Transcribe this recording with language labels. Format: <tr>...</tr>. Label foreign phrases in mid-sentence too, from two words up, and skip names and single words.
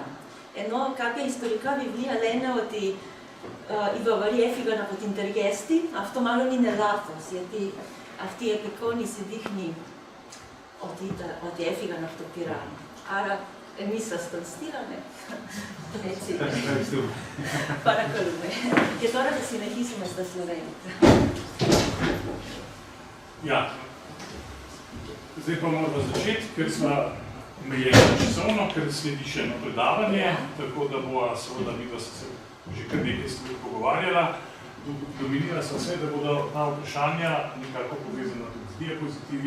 <el>Ενώ κάποια ιστορικά βιβλία λένε ότι οι Βαβαροί έφυγαν από την Τεργέστη, αυτό μάλλον είναι λάθος, γιατί αυτή η απεικόνηση δείχνει ότι έφυγαν από το Πυράν. Άρα, εμείς σας τον στείλαμε. Έτσι. Παρακαλούμε. Και τώρα θα συνεχίσουμε στα Σλοβένικα.</el> <sl>Ja, zdaj pa moramo začeti, ker smo omejeni časovno, ker sledi še eno predavanje, tako da bo seveda midva se že kar nekaj stvari pogovarjala. Dominira se vse, da bodo ta vprašanja nekako povezana tudi z diapozitivi.</sl>